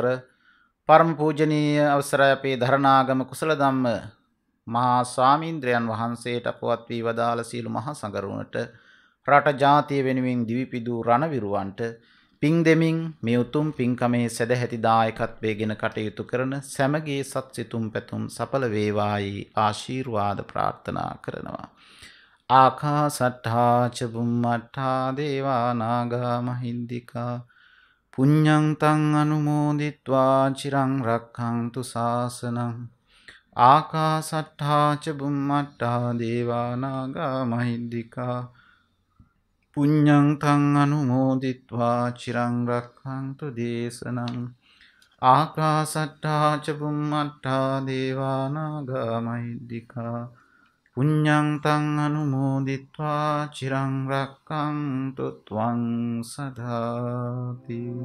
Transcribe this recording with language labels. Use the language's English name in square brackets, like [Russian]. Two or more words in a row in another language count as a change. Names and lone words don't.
[Sinhala] පරම පූජනීය අවසරයි අපේ ධරණාගම කුසල ධම්ම මහා ස්වාමීන්ද්‍රයන් වහන්සේට අපවත් වී වදාළ සීල මහා සංඝරුවනට රට ජාතිය වෙනුවෙන් දිවිපිදු රණවිරුවන්ට පින් දෙමින් මේ උතුම් පින්කමේ සදැහැති දායකත්වයෙන් කටයුතු කරන සැමගේ සත් සිතුම් පැතුම් සඵල වේවායි ආශිර්වාද ප්‍රාර්ථනා කරනවා. [Pali] ආකාසට්ඨා ච බුම්මට්ඨා දේවා නාග මහින්దికා පුඤ්ඤං තං අනුමෝදිත්වා චිරං රක්ඛන්තු ශාසනං. ආකාසට්ඨා ච බුම්මට්ඨා දේවා නාග මහින්దికා පුඤ්ඤං තං අනුමෝදිත්වා චිරං රක්ඛන්තු දේශනං ආකාසට්ටා ච බුම්මට්ටා දේවා නාග මහිද්దికා පුඤ්ඤං තං අනුමෝදිත්වා චිරං රක්ඛන්තු ත්වං සදාති.